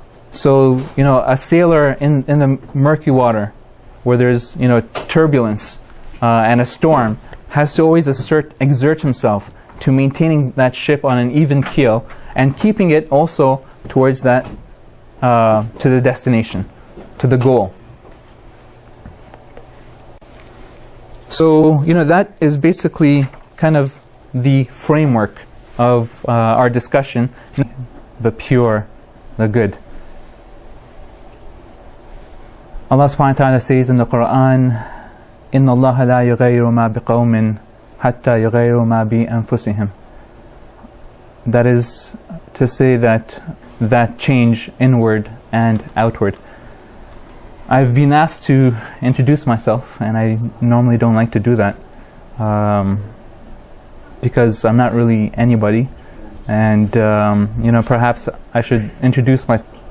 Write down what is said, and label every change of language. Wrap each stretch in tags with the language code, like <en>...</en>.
<en>So a sailor in the murky water where there's turbulence and a storm has to always exert himself to maintaining that ship on an even keel and keeping it also towards that to the destination, to the goal. So that is basically kind of the framework of our discussion, the pure, the good. Allah subhanahu wa ta'ala says in the Quran,</en> <ar>إِنَّ اللَّهَ لَا يُغَيِّرُ مَا بِقَوْمٍ حَتَّى يُغَيِّرُ مَا بِأَنفُسِهِمْ.</ar> <en>That is to say that change inward and outward. I've been asked to introduce myself, and I normally don't like to do that because I'm not really anybody, and perhaps I should introduce myself.</en>